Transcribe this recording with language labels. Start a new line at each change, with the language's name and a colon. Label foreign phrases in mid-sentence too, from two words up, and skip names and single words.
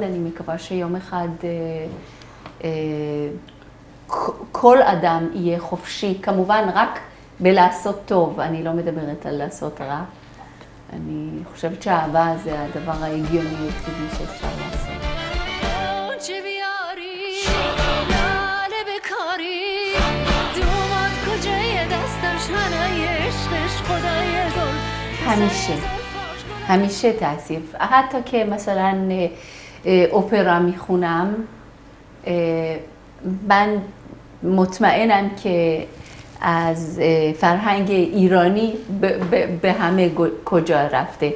Hebrew: אני מקווה שיום אחד כל אדם יהיה חופשי, כמובן רק בלעשות טוב. אני לא מדברת על לעשות רע. אני חושבת שהאהבה זה הדבר ההגיוני היחידי שאפשר לעשות.
Persian: همیشه تأسیف. حتی که مثلا اپرا میخونم، من مطمئنم که از فرهنگ ایرانی به همه کجا رفته.